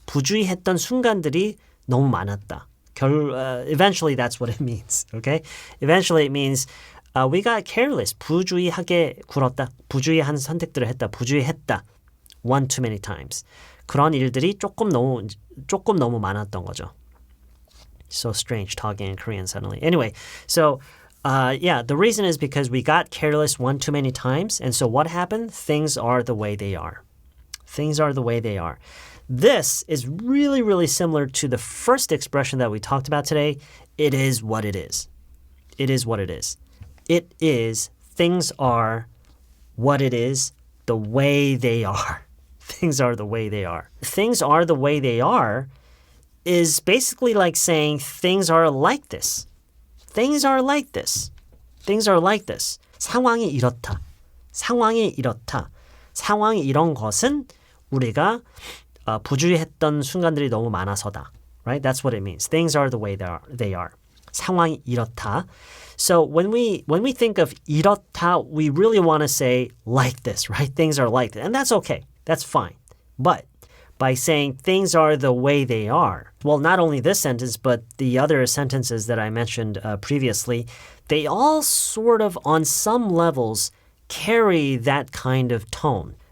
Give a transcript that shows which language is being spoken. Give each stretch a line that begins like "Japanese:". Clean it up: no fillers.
Korean: 부주의했던 순간들이 너무 많았다.
English: Eventually, that's what it means. Okay? Eventually, it means we got careless.
Korean: 부주의하게 굴었다. 부주의한 선택들을 했다. 부주의했다.
English: one too many times.
Korean: 그런 일들이 조금 너무 많았던 거죠.
English: So strange talking in Korean suddenly. Anyway, so the reason is because we got careless one too many times. And so what happened? Things are the way they are. Things are the way they are. This is really, really similar to the first expression that we talked about today. It is what it is. It is what it is. It is, things are what it is, the way they are. Things are the way they are. Things are the way they are is basically like saying things are like this. Things are like this. Things are like this.
Korean: 상황이 이렇다. 상황이 이렇다. 상황이 이런 것은 우리가 부주의했던 순간들이 너무 많아서다.
English: Right? That's what it means. Things are the way they are.
Korean: 상황이 이렇다.
English: So when we think of 이렇다, we really want to say like this, right? Things are like this. And that's okay. That's fine. But by saying things are the way they are, well, not only this sentence, but the other sentences that I mentioned previously, they all sort of, on some levels, carry that kind of tone.